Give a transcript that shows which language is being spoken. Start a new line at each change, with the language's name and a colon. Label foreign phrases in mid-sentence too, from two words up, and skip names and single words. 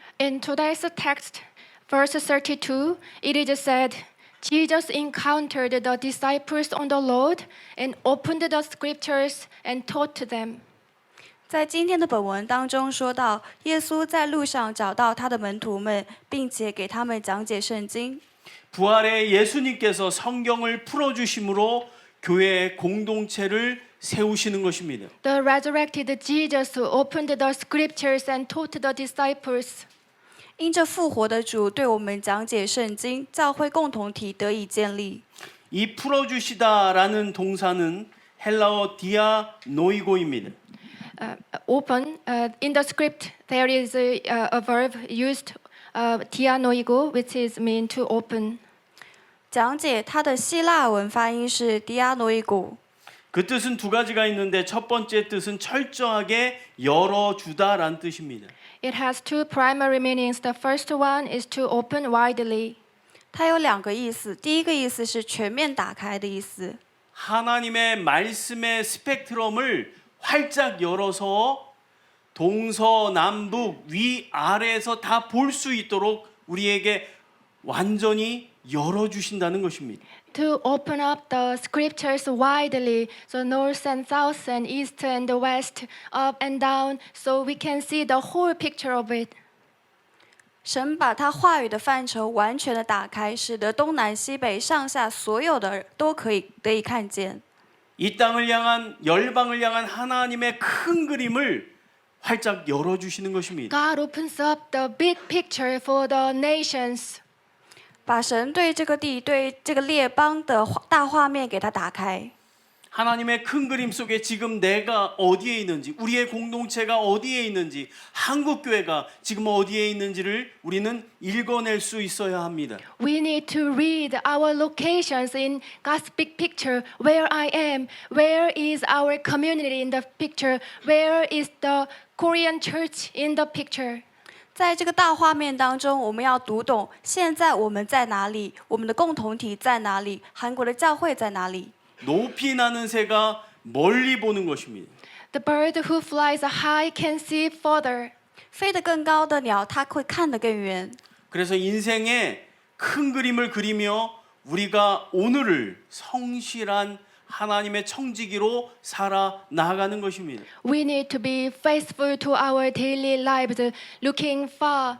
English: In today's text, verse 32, it is said, Jesus encountered the disciples on the road and opened the scriptures and taught them.
Chinese: 在今天的本文当中说到，耶稣在路上找到他的门徒们，并且给他们讲解圣经。
Korean: 부활의 예수님께서 성경을 풀어 주심으로 교회의 공동체를 세우시는 것입니다.
English: The resurrected Jesus opened the scriptures and taught the disciples.
Chinese: 因着复活的主对我们讲解圣经，教会共同体得以建立。
Korean: 이 풀어 주시다라는 동사는 헬라어 디아노이고입니다.
English: Open, in the script, there is a verb used, dianoigo, which is mean to open.
Chinese: 讲解它的希腊文发音是 dianoigo。
Korean: 그 뜻은 두 가지가 있는데 첫 번째 뜻은 철저하게 열어주다라는 뜻입니다.
English: It has two primary meanings. The first one is to open widely.
Chinese: 它有2个意思，第一个意思是全面打开的意思。
Korean: 하나님의 말씀의 스펙트럼을 활짝 열어서 동서남북 위아래에서 다 볼 수 있도록 우리에게 완전히 열어주신다는 것입니다.
English: To open up the scriptures widely, so north and south and east and west, up and down, so we can see the whole picture of it.
Chinese: 神把他话语的范畴完全的打开，使得东南西北上下所有的都可以得以看见。
Korean: 이 땅을 향한 열방을 향한 하나님의 큰 그림을 활짝 열어주시는 것입니다.
English: God opens up the big picture for the nations.
Chinese: 把神对这个地、对这个列邦的大画面给他打开。
Korean: 하나님의 큰 그림 속에 지금 내가 어디에 있는지, 우리의 공동체가 어디에 있는지, 한국교회가 지금 어디에 있는지를 우리는 읽어낼 수 있어야 합니다.
English: We need to read our locations in God's big picture. Where I am, where is our community in the picture, where is the Korean church in the picture.
Chinese: 在这个大画面当中，我们要读懂现在我们在哪里，我们的共同体在哪里，韩国的教会在哪里。
Korean: 높이 나는 새가 멀리 보는 것입니다.
English: The bird who flies high can see further.
Chinese: 飞得更高的鸟，它会看得更远。
Korean: 그래서 인생의 큰 그림을 그리며 우리가 오늘을 성실한 하나님의 청지기로 살아 나가는 것입니다.
English: We need to be faithful to our daily lives, looking far.